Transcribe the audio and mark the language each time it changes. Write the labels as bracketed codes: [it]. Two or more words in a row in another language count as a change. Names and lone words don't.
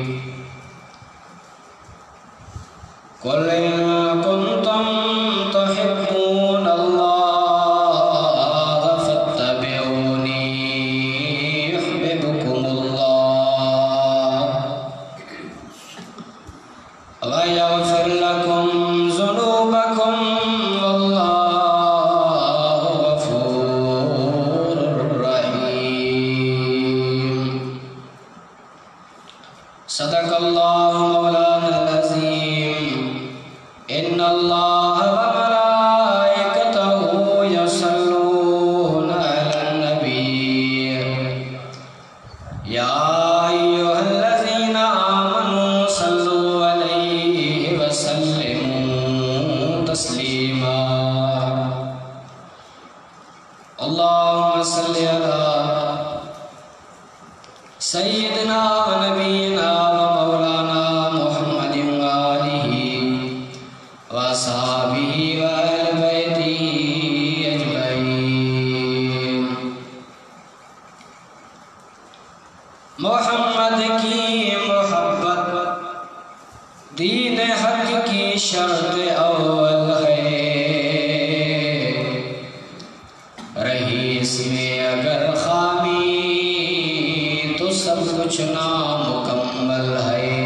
[ar] قُلْ إِنْ كُنْتُمْ تُحِبُّونَ اللَّهَ فَاتَّبِعُونِي يُحْبِبْكُمُ اللَّهُ وَيَغْفِرْ لَكُمْ ذُنُوبَكُمْ وَاللَّهُ غَفُورٌ رَحِيمٌ. صَدَقَ اللَّهُ مَوْلَانَا الْعَظِيمُ. إِنَّ اللَّهَ وَمَلَائِكَتَهُ يُصَلُّونَ عَلَى النَّبِيِّ يَا أَيُّهَا الَّذِينَ آمَنُوا صَلُّوا عَلَيْهِ وَسَلِّمُوا تَسْلِيمًا. اللَّهُمَّ صَلِّ عَلَى سَيِّدِنَا وَنَبِيِّنَا وَمَوْلَانَا مُحَمَّدٍ وَآلِهِ وَأَصْحَابِهِ وَأَهْلِ بَيْتِهِ أَجْمَعِينَ. [ur] محمد کی محبت دینِ حق کی شرطِ اول ہے. رہی اس میں اگر خامی تو سب کچھ نامکمل ہے.